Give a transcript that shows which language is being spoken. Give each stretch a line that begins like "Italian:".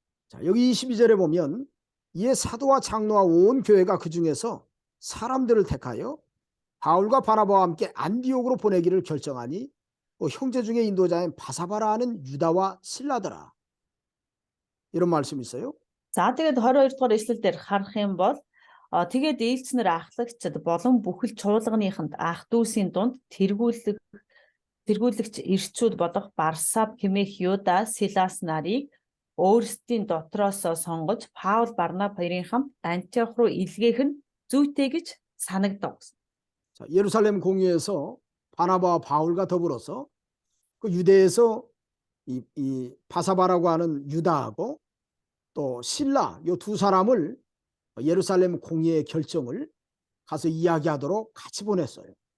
Korean: 자, 여기 22절에 보면 이에 사도와 장로와 온 교회가 그 중에서 사람들을 택하여 바울과 바나바와 함께 안디옥으로 보내기를 결정하니 형제 중에 인도자인 바사바라는 유다와 실라더라. 이런 말씀이 있어요.
Mongolian: За тэгээд 22 дугаар эшлэл дээр харах юм бол тэгээд ээлжнэр ахлагчид болон бүхэл чуулганыханд ах дүүсийн дунд тэргүүлэгч ирчүүд болох Барсаб хэмээх Юда Силас нарыг өөрсдийн дотроос сонгож Паул Барнаб хоёрын хамт Антиох руу илгээх нь зүйтэй гэж санагдав.
Korean: 자, 예루살렘 공회에서 바나바와 바울과 더불어서 그 유대에서 이 바사바라고 하는 유다하고 또 실라 요 두 사람을 예루살렘 공회의 결정을 가서 이야기하도록 같이 보냈어요.